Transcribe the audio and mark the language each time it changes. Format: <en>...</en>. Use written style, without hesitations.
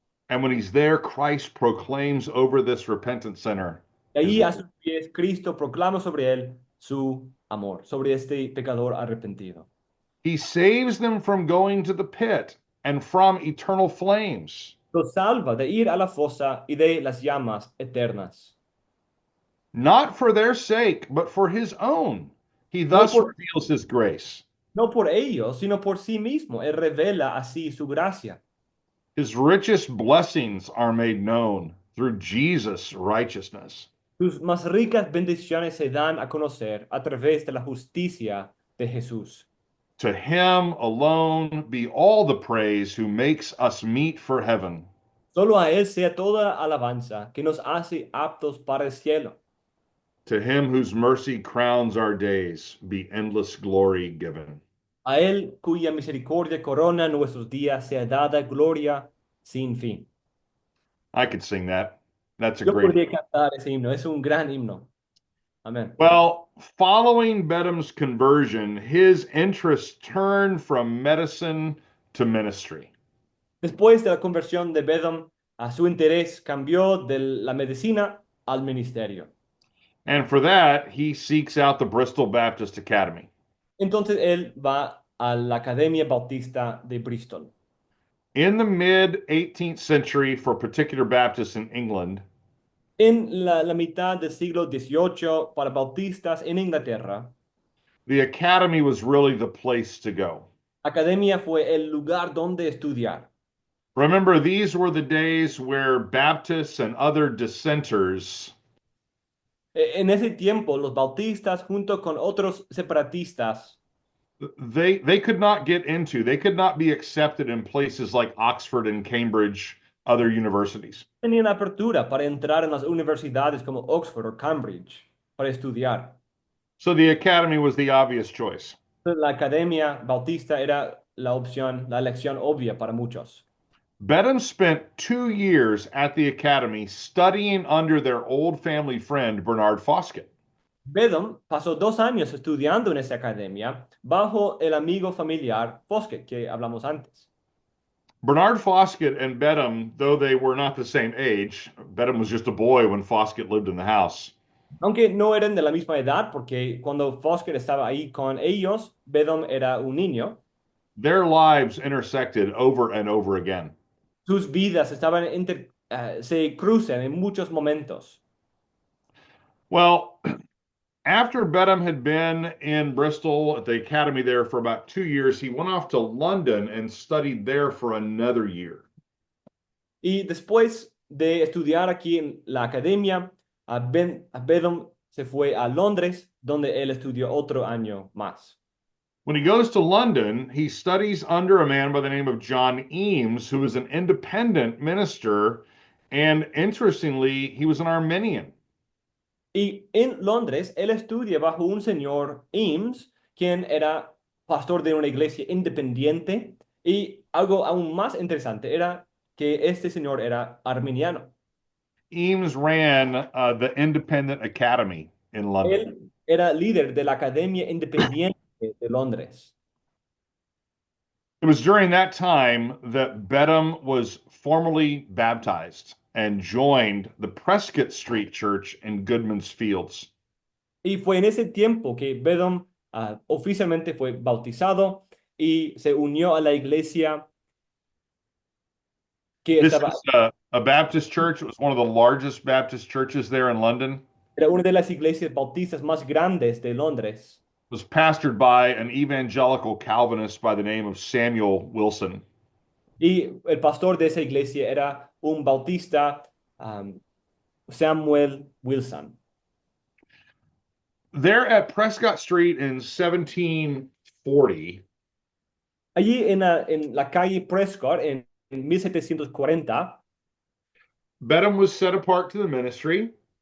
<en>And when he's there, Christ proclaims over this repentant sinner.</en> <es>Y ahí a sus pies Cristo proclama sobre él su amor, sobre este pecador arrepentido.</es> <en>He saves them from going to the pit and from eternal flames.</en> <es>Los salva de ir a la fosa y de las llamas eternas.</es> <en>Not for their sake, but for his own. He thus reveals his grace.</en> <es>No por ellos, sino por sí mismo. Él revela así su gracia.</es> <en>His richest blessings are made known through Jesus' righteousness.</en> <es>Sus más ricas bendiciones se dan a conocer a través de la justicia de Jesús.</es> <en>To him alone be all the praise who makes us meet for heaven.</en> <es>Solo a Él sea toda alabanza que nos hace aptos para el cielo.</es> <en>To him whose mercy crowns our days be endless glory given.</en> <es>A Él cuya misericordia corona nuestros días sea dada gloria sin fin.</es> <en>I could sing that. That's a</en> <es>Yo</es> <en>great.</en> <es>podría cantar ese himno, es un gran himno. Amén.</es> <en>Well, following Bedham's conversion, his interests turned from medicine to ministry.</en> <es>Después de la conversión de Bedham, a su interés cambió de la medicina al ministerio.</es> <en>And for that, he seeks out the Bristol Baptist Academy.</en> <es>Entonces él va a la Academia Bautista de Bristol.</es> <en>In the mid 18th century, for particular Baptists in England,</en> <es>En la mitad del siglo XVIII, para bautistas en Inglaterra,</es> <en>the academy was really the place to go.</en> <es>academia fue el lugar donde estudiar.</es> <en>Remember, these were the days where Baptists and other dissenters</en> <es>En ese tiempo, los bautistas, junto con otros separatistas,</es> <en>they could not get into, they could not be accepted in places like Oxford and Cambridge, other universities.</en> <es>tenían apertura para entrar en las universidades como Oxford o Cambridge para estudiar.</es> <en>So the academy was the obvious choice.</en> <es>La academia bautista era la opción, la elección obvia para muchos.</es> <en>Bedham spent 2 years at the academy studying under their old family friend, Bernard Foskett.</en> <es>Bedham pasó 2 años estudiando en esa academia bajo el amigo familiar Foskett que hablamos antes.</es> <en>Bernard Foskett and Bedham, though they were not the same age, Bedham was just a boy when Foskett lived in the house.</en> <es>Aunque no eran de la misma edad, porque cuando Foskett estaba ahí con ellos, Bedham era un niño.</es> <en>Their lives intersected over and over again.</en> <es>Sus vidas se cruzan en muchos momentos.</es> <en>Well, after Bedham had been in Bristol at the academy there for about 2 years, he went off to London and studied there for another year.</en> <es>Y después de estudiar aquí en la academia, Bedham se fue a Londres, donde él estudió otro año más.</es> <en>When he goes to London, he studies under a man by the name of John Eames, who was an independent minister, and interestingly, he was an Arminian.</en> <es>Y en Londres, él estudia bajo un señor Eames, quien era pastor de una iglesia independiente, y algo aún más interesante era que este señor era arminiano.</es> <en>Eames ran the Independent Academy in London.</en> <es>Él era líder de la Academia Independiente de Londres.</es> <en>It was during that time that Bedham was formally baptized and joined the Prescott Street Church in Goodman's Fields.</en> <es>Y fue en ese tiempo que Bedham oficialmente fue bautizado y se unió a la iglesia que</es> <en>This</en> <es>estaba,</es> <en>is a Baptist church. It was one of the largest Baptist churches there in London.</en> <es>era una de las iglesias bautistas más grandes de Londres.</es> <en>It was pastored by an evangelical Calvinist by the name of Samuel Wilson.</en> <es>Y el pastor de esa iglesia era un bautista, Samuel Wilson.</es> <en>There at Prescott Street in 1740,</en> <es>Allí en la calle Prescott, en 1740,</es> <en>Bedham was set apart to the ministry,</en>